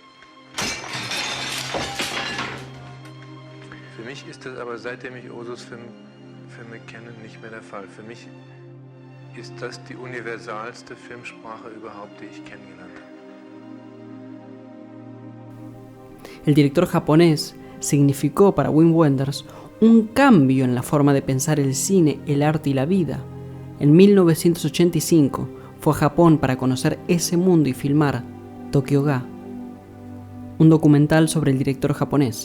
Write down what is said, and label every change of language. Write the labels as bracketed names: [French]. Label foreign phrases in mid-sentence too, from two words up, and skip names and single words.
[German] Für mich ist das aber, seitdem ich Ozus Filme kenne, nicht mehr der Fall. Für mich ist das die universalste Filmsprache überhaupt, die ich kennengelernt habe. [Spanish] El director japonés significó para Wim Wenders un cambio en la forma de pensar el cine, el arte y la vida. En 1985 fue a Japón para conocer ese mundo y filmar Tokyo Ga, un documental sobre el director japonés.